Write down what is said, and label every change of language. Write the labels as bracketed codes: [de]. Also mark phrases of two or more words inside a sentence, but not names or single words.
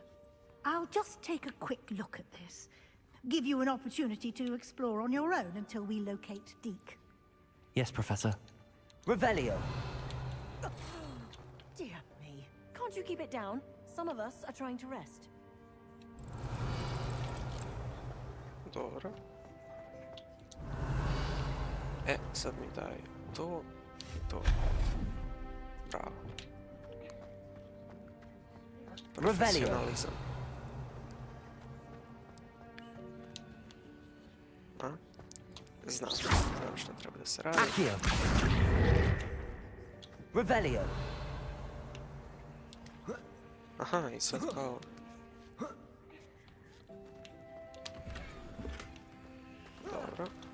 [en] I'll just take a quick look at this. Give you an opportunity to explore on your own until we locate Deke. Yes, Professor. Revelio. Dear me. Can't you keep it down? Some of us are trying to rest. [bs] Dobro. Sad mi daje to i to. Bravo. Profesionalizam. A? Znam što treba da se radi. Accio. Revelio. Aha, i sad kao... Dobro.